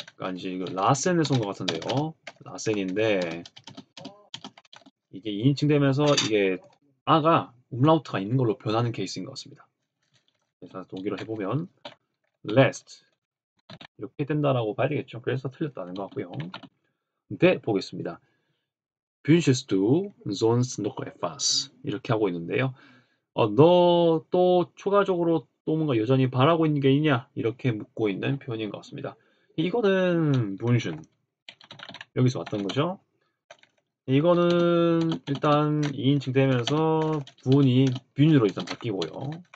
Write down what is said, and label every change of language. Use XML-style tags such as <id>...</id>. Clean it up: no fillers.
<ko>그러니까 이제 이거 라센에서 온 것 같은데요. 라센인데 이게 2인칭 되면서 이게 아가 umlaut가 있는 걸로 변하는 케이스인 것 같습니다. 그래서 동기로 해보면 last 이렇게 된다라고 봐야 되겠죠. 그래서 틀렸다는 것 같고요. 네, 보겠습니다.</ko> <de>Wünschest du sonst noch etwas?</de> <ko>이렇게 하고 있는데요. 너 또 추가적으로 또 뭔가 여전히 바라고 있는 게 있냐? 이렇게 묻고 있는 표현인 것 같습니다. 이거는 wünschen 여기서 왔던 거죠. 이거는 일단 2인칭 되면서 부은이 뮌으로 일단 바뀌고요.</ko>